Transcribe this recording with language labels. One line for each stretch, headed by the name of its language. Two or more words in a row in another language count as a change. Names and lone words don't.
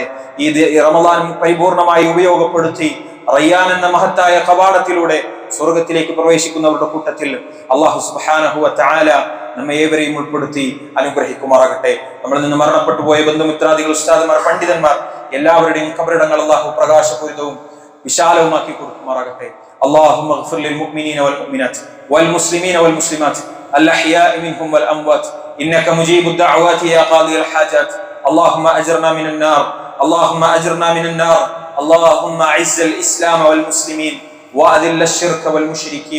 Malayalam: ഈ റമളാൻ പരിപൂർണമായി ഉപയോഗപ്പെടുത്തി റയ്യാൻ എന്ന മഹത്തായ കവാടത്തിലൂടെ സ്വർഗത്തിലേക്ക് പ്രവേശിക്കുന്നവരുടെ കൂട്ടത്തിൽ
Arabic: الله سبحانه وتعالى
Malayalam: നമ്മെ ഏവരെയും ഉൾപ്പെടുത്തി അനുഗ്രഹിക്കുമാറാകട്ടെ. നമ്മളിൽ നിന്ന് മരണപ്പെട്ടു പോയ ബന്ധുമിത്രാദികൾ, ഉസ്താദുമാർ, പണ്ഡിതന്മാർ എല്ലാവരുടെയും ഖബറിടങ്ങൾ അല്ലാഹു പ്രകാശപൂരിതവും വിശാലവുമാക്കി കൊടുക്കുമാറാകട്ടെ.
Arabic: اللهم اغفر للمؤمنين والمؤمنات والمسلمين والمسلمات الأحياء منهم والأموات إنك مجيب الدعوات يا قاضي الحاجات. اللهم أجرنا من النار، اللهم أجرنا من النار. اللهم أعز الإسلام والمسلمين وأذل الشرك والمشركين.